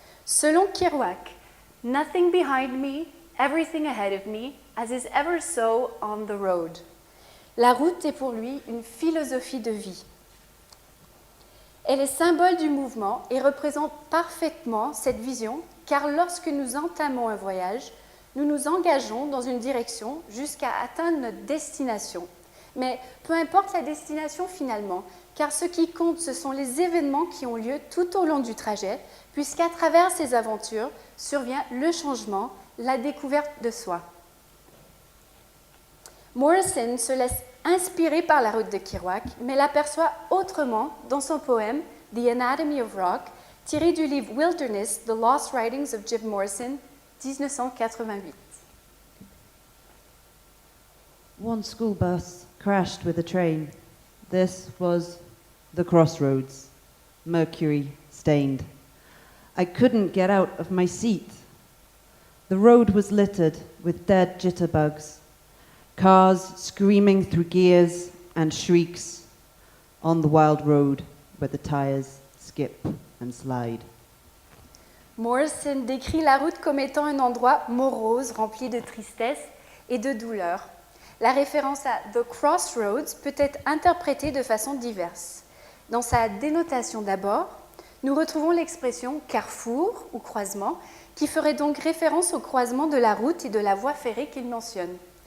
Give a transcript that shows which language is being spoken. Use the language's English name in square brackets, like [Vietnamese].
[French] Selon Kerouac, « [English] Nothing behind me, everything ahead of me, as is ever so on the road ». [French] La route est pour lui une philosophie de vie. Elle est symbole du mouvement et représente parfaitement cette vision, car lorsque nous entamons un voyage, nous nous engageons dans une direction jusqu'à atteindre notre destination. Mais peu importe la destination finalement, car ce qui compte, ce sont les événements qui ont lieu tout au long du trajet, puisqu'à travers ces aventures survient le changement, la découverte de soi. Morrison se laisse inspirer par la route de Kerouac, mais l'aperçoit autrement dans son poème « The Anatomy of Rock », tiré du livre « Wilderness, The Lost Writings of Jim Morrison », 1988. [English] One school bus crashed with a train. This was the crossroads, mercury stained. I couldn't get out of my seat. The road was littered with dead jitterbugs, cars screaming through gears and shrieks on the wild road where the tires skip and slide. [French] Morrison décrit la route comme étant un endroit morose, rempli de tristesse et de douleur. La référence à The Crossroads peut être interprétée de façon diverse. Dans sa dénotation d'abord, nous retrouvons l'expression carrefour ou croisement, qui ferait donc référence au croisement de la route et de la voie ferrée qu'il mentionne.